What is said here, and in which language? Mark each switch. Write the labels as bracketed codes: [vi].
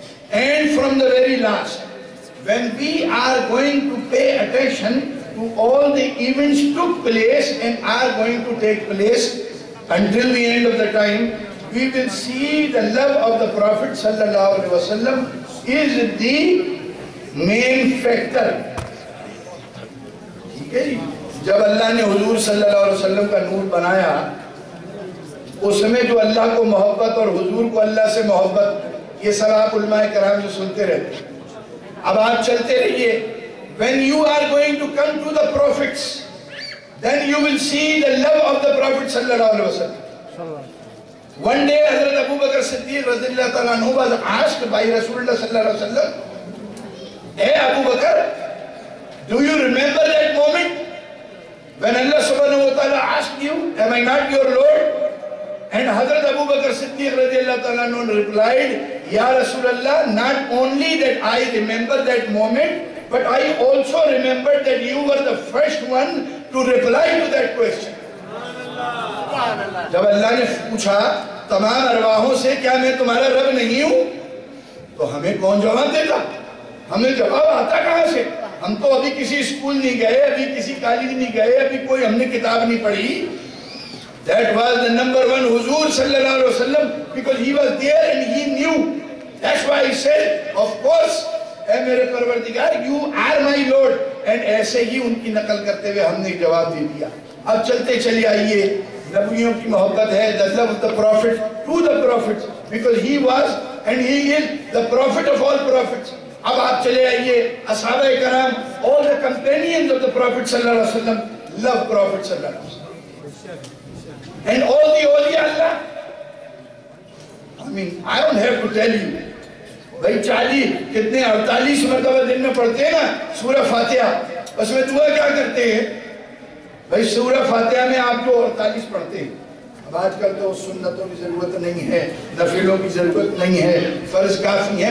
[en] and from the very last, when we are going to pay attention to all the events took place and are going to take place until the end of the time, we will see the love of the Prophet sallallahu alaihi wasallam is the main factor. [ur] ٹھیک ہے جی. جب اللہ نے حضور صلی اللہ علیہ وسلم کا نور بنایا, اس میں جو اللہ کو محبت اور حضور کو اللہ سے محبت, یہ سب آپ علماء کرام سے سنتے رہتے ہیں. اب آپ چلتے رہیے. [en] When you are going to come to the prophets, then you will see the love of the Prophet sallallahu alaihi wasallam. One day Hazrat Abu Bakr Siddiq radhiyallahu ta'ala anhu was asked by Rasulullah sallallahu alaihi wasallam, hey Abu Bakr, do you remember that moment when Allah subhanahu wa ta'ala asked you, am I not your Lord? And Hazrat Abu Bakr Siddiq radhiyallahu ta'ala anhu replied, Ya Rasulullah, not only that I remember that moment, but I also remember that you were the first one to reply to that question. [ur] جب اللہ نے پوچھا تمام ارواحوں سے, کیا میں تمہارا رب نہیں ہوں, تو ہمیں کون جواب دیتا؟ ہمیں جواب آتا کہاں سے؟ ہم تو ابھی کسی اسکول نہیں گئے, ابھی کسی کالج نہیں گئے, ابھی کوئی ہم نے کتاب نہیں پڑھی. [en] That was the number one Huzur sallallahu alaihi wasallam, because he was there and he knew. That's why he said, of course, [ur] اے میرے پروردگار, [en] you are my Lord. And [ur] ایسے ہی ان کی نقل کرتے ہوئے ہم نے جواب دے دیا. اب چلتے چلے آئیے. نبیوں کی محبت ہے, [en] the love of the Prophet to the prophets, because he was and he is the prophet of all prophets. [ur] اب آپ چلے آئیے. اصحابہ کرام, [en] all the companions of the Prophet sallallahu alaihi wasallam love Prophet sallallahu alaihi wasallam. And all the awliya Allah, I mean, I don't have to tell you. [ur] بھائی 40 کتنے 48 مرتبہ دن میں پڑھتے ہیں نا سورہ فاتحہ, اس میں دعا کیا کرتے ہیں بھائی؟ سورہ فاتحہ میں آپ جو 48 پڑھتے ہیں. اب آج کل تو سنتوں کی ضرورت نہیں ہے, نفلوں کی ضرورت نہیں ہے, فرض کافی ہے.